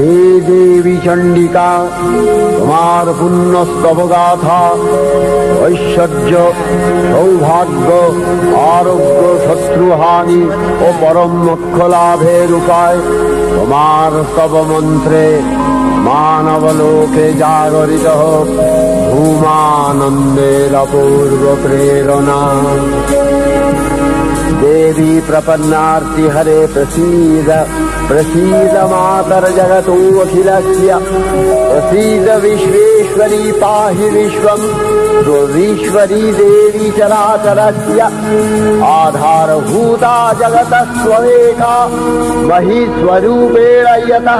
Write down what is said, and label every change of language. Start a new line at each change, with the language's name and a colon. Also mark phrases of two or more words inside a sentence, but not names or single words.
Bangla: হে দেবী চণ্ডিকা, তোমার পুণ্যস্তব গাথা, ঐশ্বর্য, সৌভাগ্য, আরোগ্য, শত্রুহানি ও পরম মোক্ষ লাভের উপায় তোমার স্তব মন্ত্রে মানবলোকে জাগরিত হোক ধূমানন্দের অপূর্ব প্রেরণা।
Sanskrit: देवी प्रपन्नार्ति हरे प्रसीद प्रसीद मातर जगतोऽखिलस्य प्रसीद विश्वेश्वरी पाहि विश्वम् दुर्वीश्वरी देवी चराचरस्य आधारभूता जगतः त्वमेका महीस्वरूपेण यतः